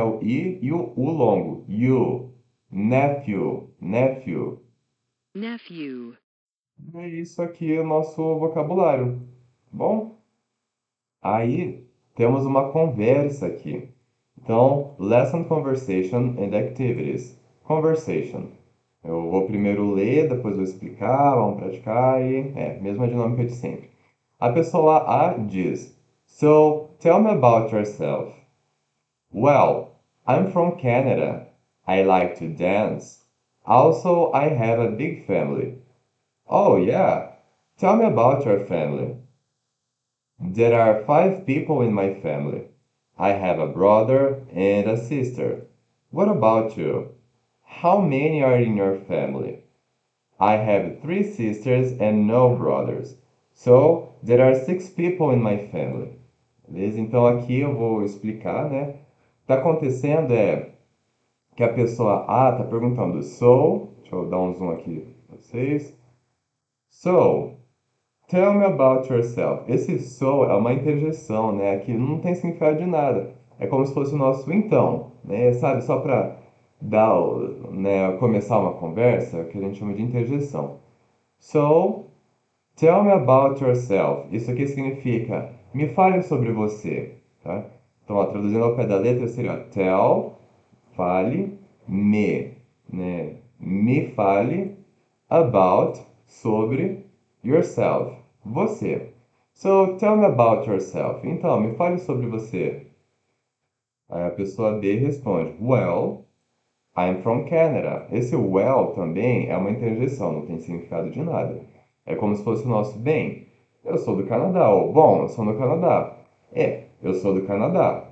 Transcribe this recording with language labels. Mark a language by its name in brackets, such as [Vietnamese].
[Portuguese] O I e o U longo, you, nephew, nephew. [English] nephew, [Portuguese] É isso aqui, o nosso vocabulário. Bom? Aí temos uma conversa aqui. Então, [English] lesson conversation and activities. Conversation. [Portuguese] Eu vou primeiro ler, depois vou explicar, vamos praticar e mesma dinâmica de sempre. A pessoa A diz: [English] So, tell me about yourself. Well, I'm from Canada. I like to dance. Also, I have a big family. Oh, yeah. Tell me about your family. There are 5 people in my family. I have a brother and a sister. What about you? How many are in your family? I have 3 sisters and no brothers. So, there are 6 people in my family. [Portuguese] Beleza? Então aqui eu vou explicar, né? O que está acontecendo é que a pessoa A está perguntando so, deixa eu dar um zoom aqui para vocês. [English] So, tell me about yourself. [Portuguese] Esse so é uma interjeição, né? Que não tem significado de nada. É como se fosse o nosso então, né? Sabe, só para dar, né, começar uma conversa, que a gente chama de interjeição. [English] So, tell me about yourself. [Portuguese] Isso aqui significa me fale sobre você, tá? Então, ó, traduzindo ao pé da letra seria tell, fale, me, né? Me fale about, sobre, yourself, você. [English] So, tell me about yourself. [Portuguese] Então, me fale sobre você. Aí a pessoa B responde, [English] Well, I'm from Canada. [Portuguese] Esse well também é uma interjeição, não tem significado de nada. É como se fosse o nosso bem. Eu sou do Canadá. Ou, bom, eu sou do Canadá. Eu sou do Canadá.